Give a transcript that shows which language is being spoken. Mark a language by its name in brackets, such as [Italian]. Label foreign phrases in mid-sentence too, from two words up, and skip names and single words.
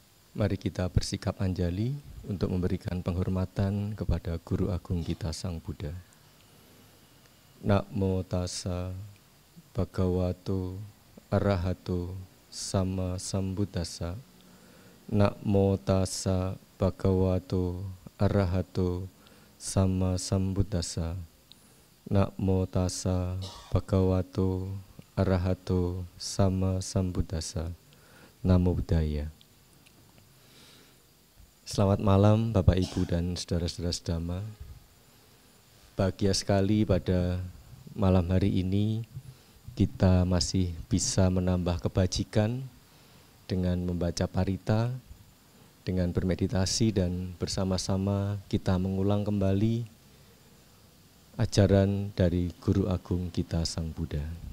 [Indonesian] Mari kita bersikap anjali untuk memberikan penghormatan kepada Guru Agung kita Sang Buddha. [Pali] Namo tassa bhagavato arahato sama sambuddhassa. Namo tassa bhagavato arahato sama sambuddhassa. Namo tassa bhagavato arahato sama sambuddhassa. Namo Buddhaya. [Indonesian] Selamat malam Bapak Ibu dan saudara-saudara sedama. Bahagia sekali pada malam hari ini kita masih bisa menambah kebajikan dengan membaca parita, dengan bermeditasi dan bersama-sama kita mengulang kembali ajaran dari Guru Agung kita Sang Buddha.